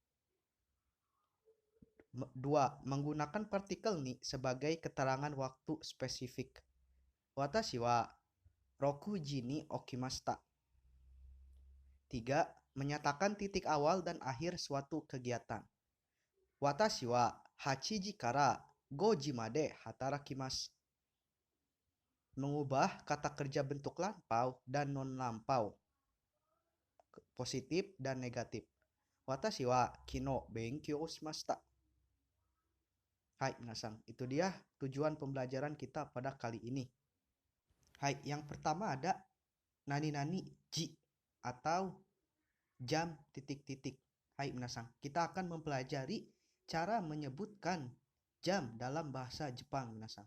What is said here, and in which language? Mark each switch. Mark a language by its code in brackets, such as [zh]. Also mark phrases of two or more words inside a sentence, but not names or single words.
[id] 2. Menggunakan partikel ni sebagai keterangan waktu spesifik. [ja] 私は6時に起きました. [id] 3. Menyatakan titik awal dan akhir suatu kegiatan. [ja] 私は8時から5時まで働きます. [id] Mengubah kata kerja bentuk lampau dan non lampau, positif dan negatif. [ja] 私は昨日勉強しました. [id] Hai minasang, itu dia tujuan pembelajaran kita pada kali ini. Hai, yang pertama ada [ja] 何々時 [id] atau jam titik-titik. Hai minasang, kita akan mempelajari cara menyebutkan jam dalam bahasa Jepang minasang.